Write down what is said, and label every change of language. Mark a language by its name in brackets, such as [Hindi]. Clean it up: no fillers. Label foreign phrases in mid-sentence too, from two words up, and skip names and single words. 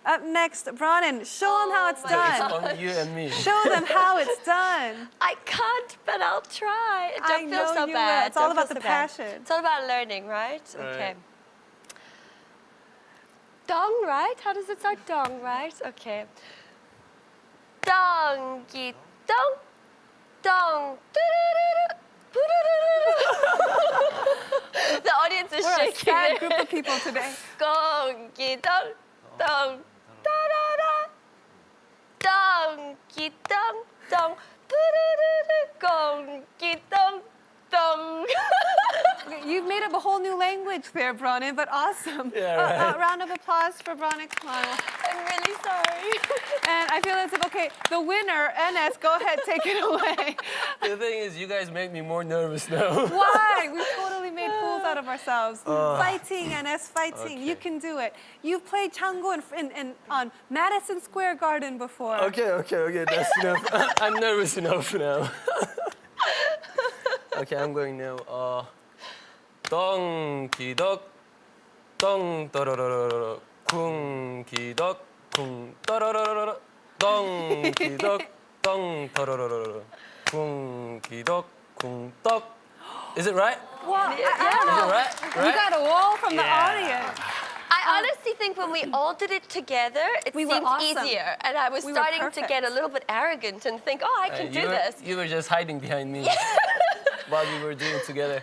[English] Up next, Bronan, show them how it's It's done. on you and me. Show them how it's done. I can't, but I'll try. I Don't know feel so you will. bad. It's all Don't feel about the so bad. passion. It's all about learning, right? Okay. Dong, right? How does it start? Dong, right? Okay. Dong, gi, dong, dong, doo-doo-doo-doo, boo-doo-doo-doo. The audience is We're a shaking. sad group of people today. Gong, gi, dong, dong, da-da-da. Dong, gi, dong, dong, boo-doo-doo-doo, gong, gi, dong, dong. You've made up a whole new language there, Bronin, but awesome. Yeah, right. Round of applause for Bronin. Come on. I'm really sorry. And I feel as if, okay, the winner, NS, go ahead, take it away. The thing is, you guys make me more nervous now. Why? We totally made fools out of ourselves. Fighting, NS, fighting. You Okay. can do it. You've played Chango on Madison Square Garden before. Okay, that's enough. I'm nervous enough now. Okay, I'm going now. [Korean] 덩 기덕 덩 떠러러러 쿵 기덕 쿵 떠러러러 덩 기덕 덩 떠러러러 쿵 기덕 쿵 떡. [English] Is it right? Well, I don't Is it know. right? We Right? got a wall from the Yeah. audience. I honestly think when we all did it together, it We were seemed awesome. easier. And I was We were starting to get a perfect. little bit arrogant and think, oh, I can do this. You were just hiding behind me while we were doing it together.